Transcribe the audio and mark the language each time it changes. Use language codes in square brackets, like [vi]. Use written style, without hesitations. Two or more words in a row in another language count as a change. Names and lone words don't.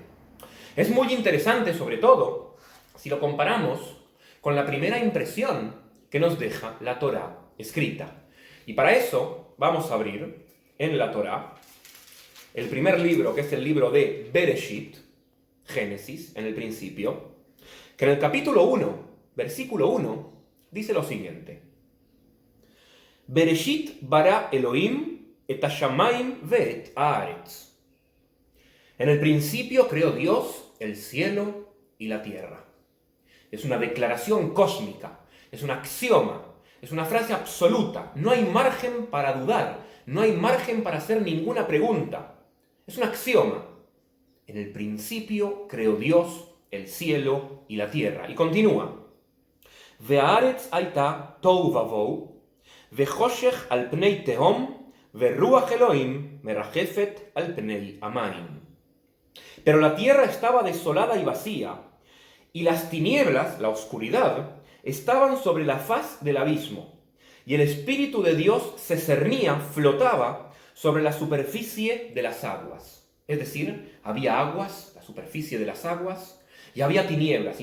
[es] Es muy interesante, sobre todo, si lo comparamos con la primera impresión que nos deja la Torá escrita. Y para eso vamos a abrir en la Torá el primer libro, que es el libro de Bereshit, Génesis, en el principio, que en el capítulo 1, versículo 1, dice lo siguiente: [he] בראשית ברא אלהים את השמים ואת הארץ. [es] En el principio creó Dios el cielo y la tierra. Es una declaración cósmica, es un axioma, es una frase absoluta. No hay margen para dudar, no hay margen para hacer ninguna pregunta. Es un axioma. En el principio creó Dios el cielo y la tierra. Y continúa: [he] והארץ היתה תהו ובהו וחשך על פני תהום ורוח אלהים מרחפת על פני המים. [es] Pero la tierra estaba desolada y vacía, y las tinieblas, la oscuridad, estaban sobre la faz del abismo, y el Espíritu de Dios se cernía, flotaba sobre la superficie de las aguas. Es decir, había aguas, la superficie de las aguas, y había tinieblas.